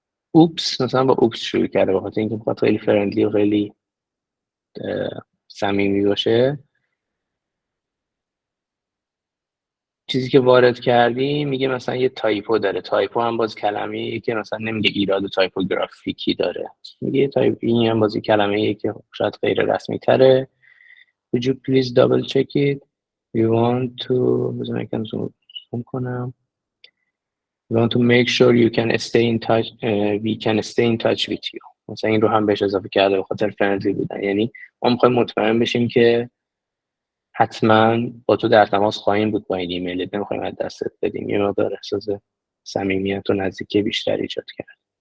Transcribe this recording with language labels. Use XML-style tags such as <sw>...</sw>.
<fa>اوپس، مثلا با اوپس شروع کرده، بخاطر اینکه بخاطر خیلی فرندلی و خیلی صمیمی باشه. چیزی که وارد کردی میگه مثلا یه تایپو داره. تایپو هم باز کلمه‌ایه که مثلا نمیگه ایراد تایپوگرافیکی داره، میگه تایپ. این هم باز کلمه‌ایه که شاید غیر رسمی تره.</fa> <en>Would you please double check it? We want to</en> <fa>بذار من یکم زوم کنم.</fa> <en>We want to make sure you can stay in touch. We can stay in touch with you.</en> <fa>مثلا این رو هم بهش اضافه کرده به خاطر فرندلی بودن، یعنی ما می‌خوایم مطمئن بشیم که حتما با تو در تماس خواهیم بود با این ایمیلت، نمیخوایم از دستت بدیم. یه مقدار احساس صمیمیت و نزدیکی بیشتری ایجاد کرد.</fa>